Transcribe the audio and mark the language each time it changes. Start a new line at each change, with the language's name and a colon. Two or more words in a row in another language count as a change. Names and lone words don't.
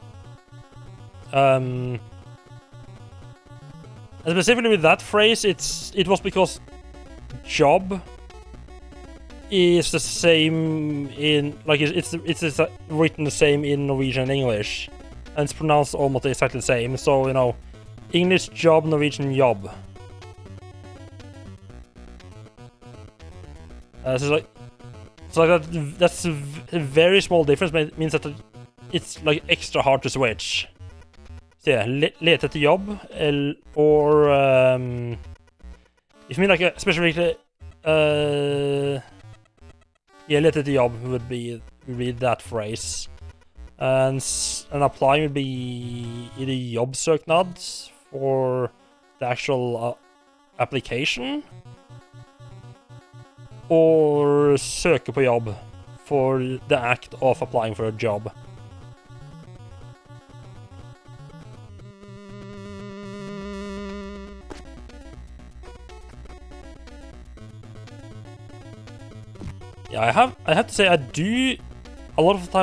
English: And specifically with that phrase, it was because job is the same in, like, it's written the same in Norwegian and English, and it's pronounced almost exactly the same. So, you know, English job, Norwegian job. So that's a very small difference, but it means that it's like extra hard to switch. So yeah,
Norwegian: lete etter jobb,
English: or if you mean like especially yeah,
Norwegian: lete etter jobb
English: would be that phrase, and applying would be either jobbsøknad for the actual application, or
Norwegian: søke på jobb
English: for the act of applying for a job. Yeah, I have to say I do a lot of the time.